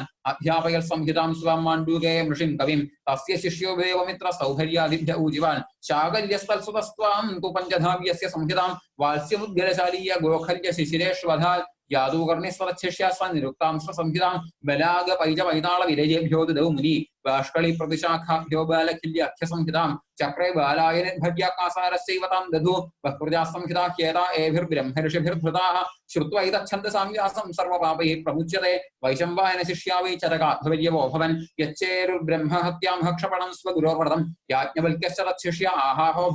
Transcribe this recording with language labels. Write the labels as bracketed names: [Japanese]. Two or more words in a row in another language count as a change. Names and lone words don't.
[Sanskrit] അധ്യാപയൽ സംഹിതാം സ്വാം മാണ്ഡൂകേയ മൃഷിം കവിം. തസ്യ ശിഷ്യോ ദേവമിത്ര സൗഭര്യാദിഭ്യ ഊജിവാൻ. ശാകല്യസ്തൽസുതസ്ത്വാം തു പഞ്ചധാവ്യസ്യ സംഹിതാം. വാത്സ്യമുദ്ഗലശാലീയ ഗോഖല്യ ശിശിരേഷ്വധാൽ. യാദൂകർണിസ്വരച്ഛിഷ്യാസ്വ നിരുക്താംശ്ര സംഹിതാം. ബലാഗ പൈജ പൈതാള വിരജേഭ്യോ ദദൗ മുനി. ബാഷ്കളി പ്രതിശാഖാഭ്യോ ബാലഖില്യാഖ്യ സംഹിതാം. चक्रे बालाय निर्भज्याकासारस्यैव तां दधु बह्प्रजाः संहिता ह्येता एभिर्ब्रह्मऋषिभिर्धृताः श्रुत्वा एतच्छन्दसाम्यासं सर्वपापैः प्रमुच्यते वैशम्पायन शिष्या वै चरकाध्वर्यवो भवन् यच्चेरुर्ब्रह्म हत्यां हक्षपणं स्वगुरोर्व्रतं याज्ञवल्क्यश्च तच्छिष्या आहाहो